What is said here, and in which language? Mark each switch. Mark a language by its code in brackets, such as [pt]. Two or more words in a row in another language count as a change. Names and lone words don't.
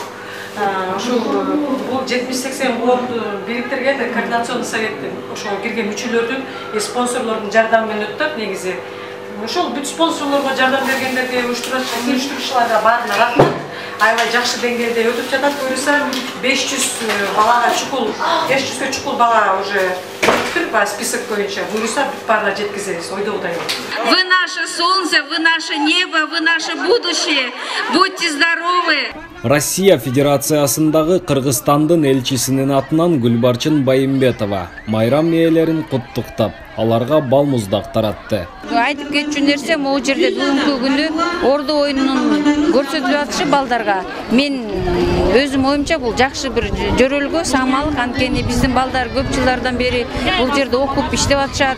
[ky] Ушу бул 70-80 коомду бириктирген [ru] координационный советтин [ky] ошо кирген мүчөлөрдүн, спонсорлордун жардамы менен өтөт негизи. Ошол бүт спонсорлорго жардам бергендерге, уюштуруучуларга баарына рахмат. Аябай жакшы деңгээлде өтүп жатат. Буюрса 500 балага чукул, 500 чукул бала [ru] уже по список [ky] боюнча. Буюрса бүт баарына жеткизебиз, ойдогудай. [ru] Вы наше солнце, вы наше небо, вы наше будущее. Будьте здоровы. [ky] Россия Федерациясындагы Кыргызстандын элчисинин атынан Гүлбарчын Байымбетова майрам ээлерин куттуктап, аларга бал муздак таратты. Айтып кетчү нерсе, могу жерде бүгүнкү күнү ордо оюнунун көрсөтүлүп атышы балдарга. Мен өзүм оюмча бул жакшы бир жөрөлгө, самалык, анткени биздин балдар көп жылдардан бери бул жерде окуп иштеп атышат.